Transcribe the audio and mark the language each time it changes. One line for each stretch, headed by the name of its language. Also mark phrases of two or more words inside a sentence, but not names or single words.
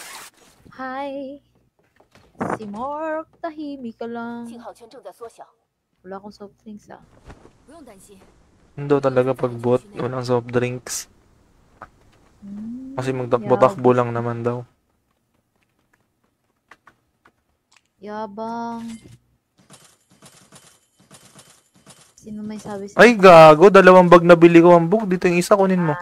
Filipino: Hi. Si Mark, tahimik ka lang.
Chinese: 信号圈正在缩小，
Filipino: Wala akong
English: soft drinks
Filipino: ah.
Chinese: 不用担心，
Filipino: Yun daw talaga pag bot, walang
English: soft drinks.
Filipino: Kasi Yab- magtakbo-takbo lang naman daw. Yabang. Sino may sabi sa Ay, gago. 2 bag na bili ko ang book. Dito yung isa, kunin mo.